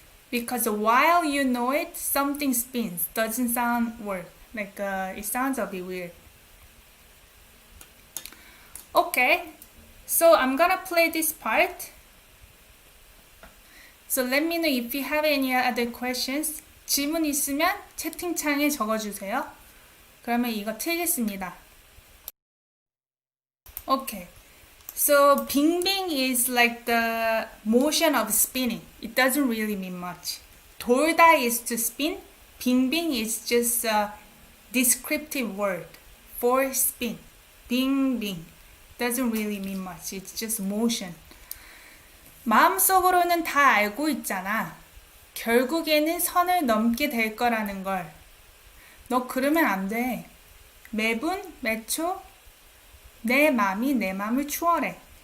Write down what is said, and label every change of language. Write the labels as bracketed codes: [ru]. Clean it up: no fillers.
[en] Because while you know it, something spins. Doesn't sound weird. Like it sounds a bit weird. Okay, so I'm gonna play this part. So let me know if you have any other questions. [ko] 질문 있으면 채팅창에 적어주세요. 그러면 이거 틀겠습니다. [en] Okay. So 빙빙 is like the motion of spinning. It doesn't really mean much. 돌다 is to spin. 빙빙 is just a descriptive word for spin. 빙빙 doesn't really mean much. It's just motion. [ko] 마음속으로는 다 알고 있잖아. 결국에는 선을 넘게 될 거라는 걸. 너 그러면 안 돼. 매분, 매초 내 맘이 내 맘을 추월해.